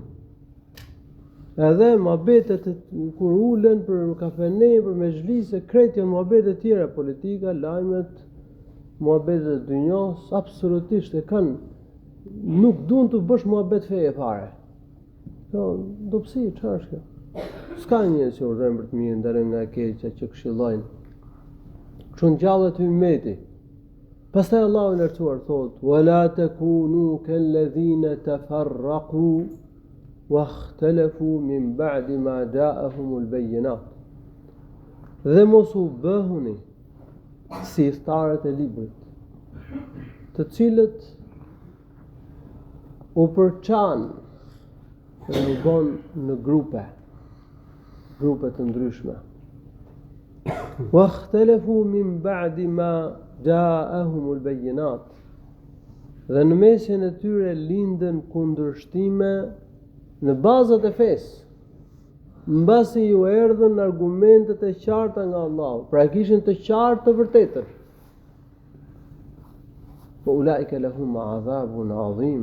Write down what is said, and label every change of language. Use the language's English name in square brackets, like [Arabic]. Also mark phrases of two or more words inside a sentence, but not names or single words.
[Albanian] Edhe muhabetet kur ulen për kafene, për mezhlise, krejt janë muhabete tjera, politika, lajmet, muhabetet e dynjos, absolutisht e kanë, nuk duan të bësh muhabet feje fare. Jo, dobësi, çfarë është kjo? S'ka njerëz që urdhërojnë për të mirën, ndalojnë nga e keqja, që këshillojnë. Kështu ngjallet ummeti. Pastaj Allahu i lartësuar thotë: [Arabic] "ولا تكونوا كالذين تفرقوا واختلفوا من بعد ما جاءهم البينات." [Albanian] Dhe mos u bëhuni si thtarët e librit, të cilët u përçan dhe u bën në grupe të ndryshme. [Arabic] واختلفوا من بعد ما جاءهم البينات. [Albanian] Dhe në mesin e tyre lindën kundërshtime në bazat e fesë, mbasi ju erdhën argumentet e qarta nga Allahu, pra kishin të qartë të vërtetën. [Arabic] Po أولئك لهم عذاب عظيم.